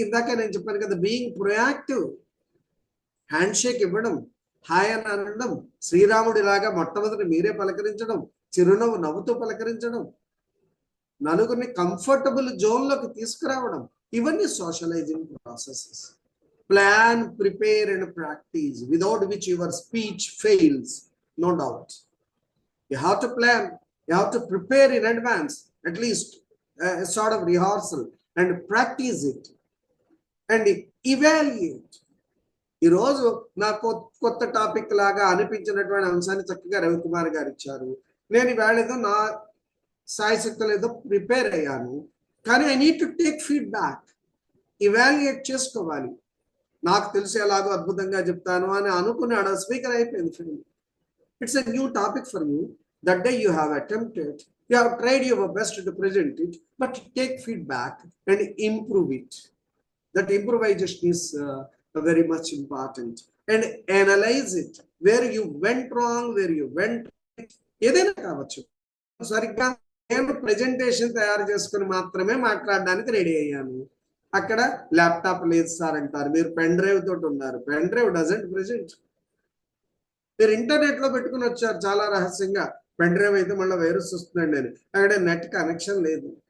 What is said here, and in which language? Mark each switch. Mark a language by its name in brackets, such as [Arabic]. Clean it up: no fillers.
[Telugu] ఇందాక నేను చెప్పాను కదా, బీయింగ్ ప్రొయాక్టివ్. హ్యాండ్ షేక్ ఇవ్వడం, హాయ్ అని అనడం, శ్రీరాముడి లాగా మొట్టమొదటి మీరే పలకరించడం, చిరునవ్వు నవ్వుతూ పలకరించడం, నలుగురిని కంఫర్టబుల్ జోన్లోకి తీసుకురావడం, ఇవన్నీ socialising processes. [English] Plan, prepare and practice, without which your speech fails, no doubt. You have to plan, you have to prepare in advance, at least a sort of rehearsal, and practice it and evaluate. [Telugu] ఈ రోజు నాకు కొత్త topic లాగా అనిపించినటువంటి అంశాన్ని చక్కగా రవికుమార్ గారు ఇచ్చారు. నేను ఇవాళ ఏదో నా సాయశక్తులు ఏదో ప్రిపేర్ అయ్యాను, కానీ [English] I need to take feedback, [Telugu] evaluate చేసుకోవాలి. నాకు తెలిసి ఎలాగో అద్భుతంగా చెప్తాను అని అనుకున్నాడు, స్పీకర్ అయిపోయింది. [English] It's a new topic for you. That day you have attempted, you have tried your best to present it, but take feedback and improve it. That improvisation is very much important, and analyze it, where you went wrong, where you went right. [Telugu] ఏదైనా కావచ్చు. సరిగ్గా నేను presentation తయారు చేసుకుని మాత్రమే మాట్లాడడానికి ready అయ్యాను, అక్కడ ల్యాప్టాప్ లేదు సార్ అంటారు, మీరు పెన్ డ్రైవ్ తోటి ఉన్నారు, [English] Pen drive doesn't present. [Telugu] మీరు ఇంటర్నెట్ లో పెట్టుకుని వచ్చారు చాలా రహస్యంగా, పెన్ డ్రైవ్ అయితే మళ్ళీ వైరస్ వస్తుందండి అని, అక్కడ నెట్ కనెక్షన్ లేదు.